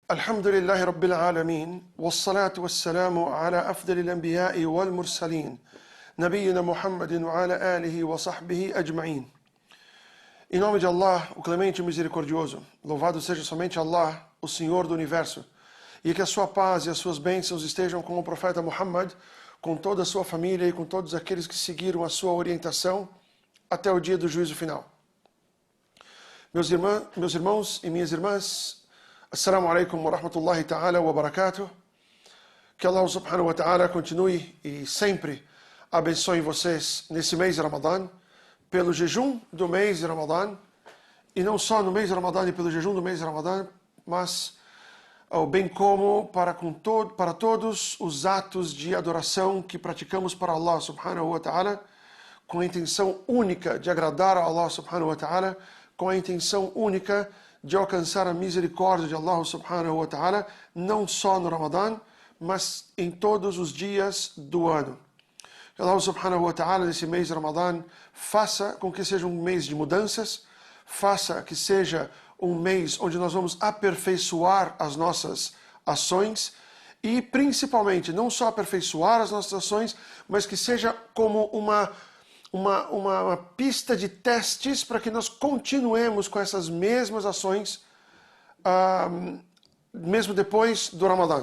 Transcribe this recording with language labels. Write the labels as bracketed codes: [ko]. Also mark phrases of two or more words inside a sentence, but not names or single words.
[ar] الحمد لله رب العالمين والصلاة والسلام على أفضل الأنبياء والمرسلين نبينا محمد وعلى آله وصحبه أجمعين. [pt] Em nome de Allah, o clemente e misericordioso, louvado seja somente Allah, o Senhor do Universo, e que a sua paz e as suas bênçãos estejam com o profeta Muhammad, com toda a sua família e com todos aqueles que seguiram a sua orientação até o dia do juízo final. Meus irmãos e minhas irmãs, [ar] السلام عليكم ورحمة الله تعالى وبركاته. [pt] Que [ar] الله سبحانه وتعالى [pt] continue e sempre abençoe vocês nesse mês de Ramadã, pelo jejum do mês de Ramadã, e não só no mês de Ramadã e pelo jejum do mês de Ramadã, mas bem como para todos os atos de adoração que praticamos para [ar] الله سبحانه وتعالى, [pt] com a intenção única de agradar a [ar] الله سبحانه وتعالى, [pt] com a intenção única de alcançar a misericórdia de [ar] الله سبحانه وتعالى, [pt] não só no Ramadã, mas em todos os dias do ano. Que [ar] الله سبحانه وتعالى, [pt] nesse mês de Ramadã, faça com que seja um mês de mudanças, faça que seja um mês onde nós vamos aperfeiçoar as nossas ações e, principalmente, não só aperfeiçoar as nossas ações, mas que seja como uma pista de testes para que nós continuemos com essas mesmas ações mesmo depois do Ramadã.